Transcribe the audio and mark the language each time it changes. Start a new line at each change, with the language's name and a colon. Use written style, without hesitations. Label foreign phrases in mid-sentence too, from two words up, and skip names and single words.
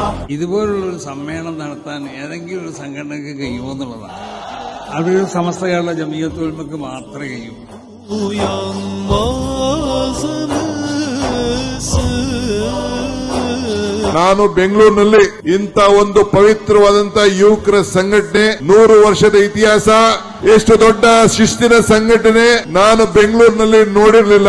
Malayalam: ഇതുപോലുള്ളൊരു സമ്മേളനം നടത്താൻ ഏതെങ്കിലും ഒരു സംഘടനയ്ക്ക് കഴിയുമോ എന്നുള്ളതാണ്. അത് സമസ്ത കേരള ജമിയത്തുൽ ഉലമക്ക് മാത്രമേ കഴിയൂ.
Kannada: ನಾನು ಬೆಂಗಳೂರಿನಲ್ಲಿ ಇಂಥ ಒಂದು ಪವಿತ್ರವಾದಂತ ಯುವಕರ ಸಂಘಟನೆ 100 ವರ್ಷದ ಇತಿಹಾಸ, ಎಷ್ಟು ದೊಡ್ಡ ಶಿಸ್ತಿನ ಸಂಘಟನೆ ನಾನು ಬೆಂಗಳೂರಿನಲ್ಲಿ ನೋಡಿರಲಿಲ್ಲ.